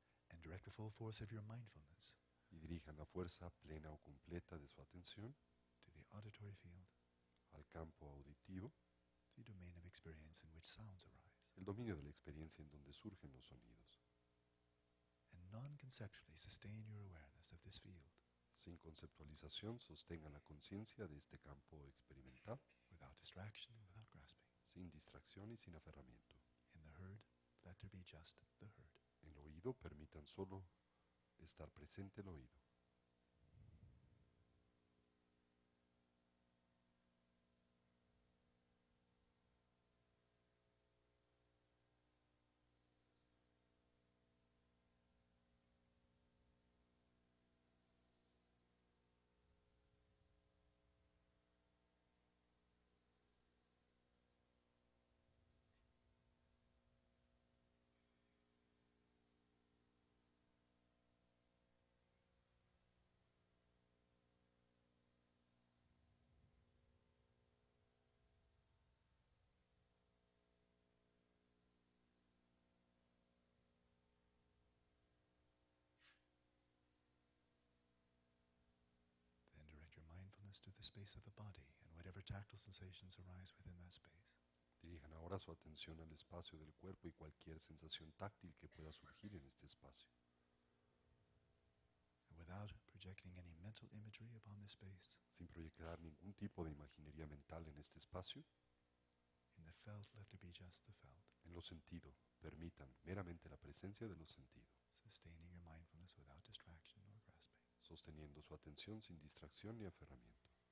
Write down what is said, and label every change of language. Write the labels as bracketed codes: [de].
[en] and direct the full force of your mindfulness [es] y dirijan la fuerza plena o completa de su atención [en] to the auditory field, [es] al campo auditivo, [en] the domain of experience in which sounds arise, [es] el dominio de la experiencia en donde surgen los sonidos. [en] and non-conceptually sustain your awareness of this field [es] Sin conceptualización, sostengan la conciencia de este campo experimental, [en] without distraction, without grasping. [es] sin distracción y sin aferramiento. [en] In the herd, let there be just the herd. [es] En el oído, permitan solo estar presente el oído. [en] Then direct your mindfulness to the space of the body and whatever tactile sensations arise within that space. [es] Dirijan ahora su atención al espacio del cuerpo y cualquier sensación táctil que pueda surgir en este espacio. [en] And without projecting any mental imagery upon this space, [es] Sin proyectar ningún tipo de imaginería mental en este espacio, [en] in the felt, let there be just the felt, [es] en los sentidos, permitan meramente la presencia de los sentidos, [en] sustaining your mindfulness without distraction or grasping. [es] sosteniendo su atención sin distracción ni aferramiento.